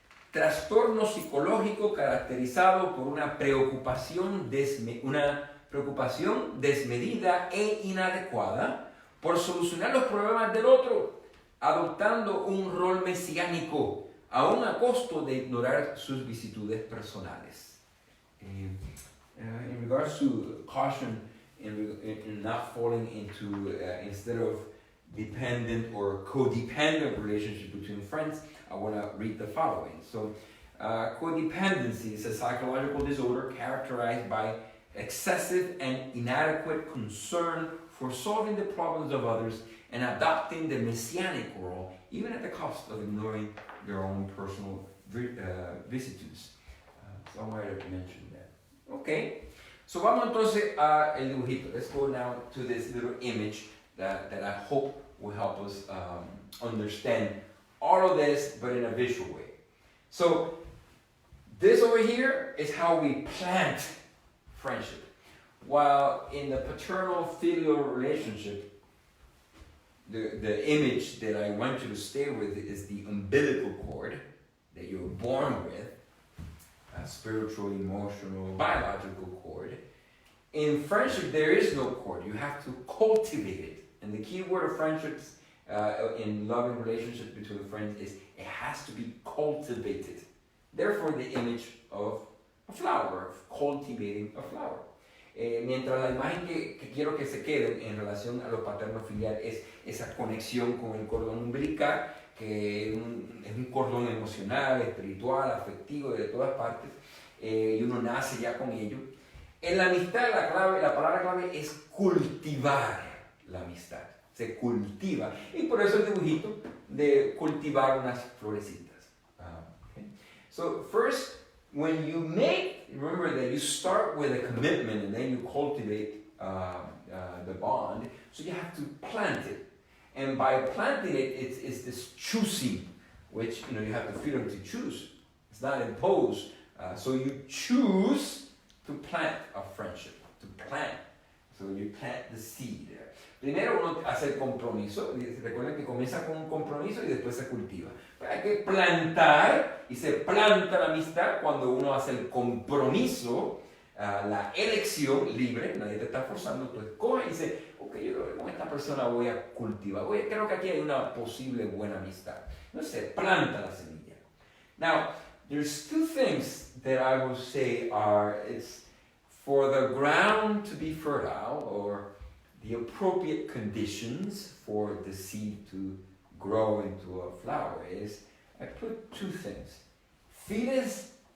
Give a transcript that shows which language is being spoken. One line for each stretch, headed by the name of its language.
Spanish: Trastorno psicológico caracterizado por una preocupación desmedida e inadecuada por solucionar los problemas del otro, adoptando un rol mesiánico, aún a costo de ignorar sus vicisitudes personales.
English: In regards to caution in not falling into, instead of dependent or codependent relationship between friends, I want to read the following. So, codependency is a psychological disorder characterized by excessive and inadequate concern for solving the problems of others and adopting the messianic role, even at the cost of ignoring their own personal vicissitudes. So I wanted to mention that. Okay, so
Spanish: vamos entonces a el dibujito.
English: Let's go now to this little image that I hope will help us understand all of this, but in a visual way. So this over here is how we plant friendship. While in the paternal filial relationship, the image that I want you to stay with is the umbilical cord that you're born with, a spiritual, emotional, biological cord. In friendship, there is no cord. You have to cultivate it. And the key word of friendships in loving relationships between friends is it has to be cultivated. Therefore, the image of a flower, of cultivating a flower.
Spanish: Mientras la imagen que quiero que se quede en relación a lo paterno filial es esa conexión con el cordón umbilical, que es un cordón emocional, espiritual, afectivo, de todas partes, y uno nace ya con ello. En la amistad la palabra clave es cultivar la amistad. Se cultiva. Y por eso el dibujito de cultivar unas florecitas.
English: Okay. So first, when you remember that you start with a commitment and then you cultivate the bond. So you have to plant it. And by planting it, it's this choosing, which you have the freedom to choose. It's not imposed. So you choose to plant a friendship, to plant. So you plant the seed there.
Spanish: Primero uno hace el compromiso, recuerden que comienza con un compromiso y después se cultiva. Pero hay que plantar, y se planta la amistad cuando uno hace el compromiso, la elección libre, nadie te está forzando, tú escoges y dices, ok, yo creo que con esta persona voy a cultivar, creo que aquí hay una posible buena amistad. Entonces se planta la semilla.
English: Now, there's two things that I will say it's for the ground to be fertile, or the appropriate conditions for the seed to grow into a flower is, I put two things. Fides